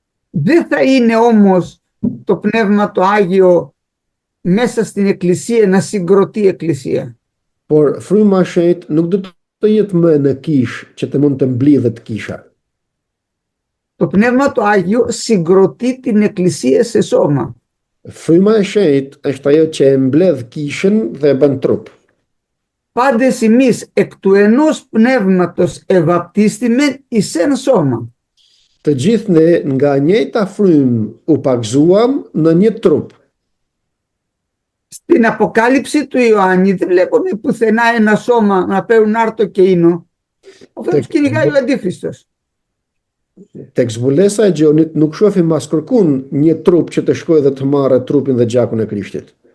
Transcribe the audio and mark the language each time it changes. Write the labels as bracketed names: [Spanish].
[Greek] Δεν θα είναι όμως το Πνεύμα το Άγιο μέσα στην Εκκλησία να συγκροτεί η Εκκλησία. [Albanian] Por fryma e shenjtë nuk do të jetë më në kishë që të mund të mblidhet kisha. [Greek] Το Πνεύμα το Άγιο συγκροτεί την Εκκλησία σε σώμα. [Albanian] Fryma e shenjtë është ajo që e mbledh kishën dhe e bën trup. [Greek] Πάντες εμείς εκ του ενός πνεύματος ευαπτίστημεν εις ένα σώμα. [Albanian] Të Të gjithë ne nga njëjta frymë u pagzuam në një trup. [Greek] Στην Αποκάλυψη του Ιωάννη δεν βλέπουμε πουθενά ένα σώμα να παίρνουν άρτο και ίνο. Αυτό τους κυνηγάει ο Αντίχριστος. [Albanian] Tek zbulesa e Gjonit nuk shohim as kërkun një trup që të shkojë dhe të marrë trupin dhe gjakun e Krishtit.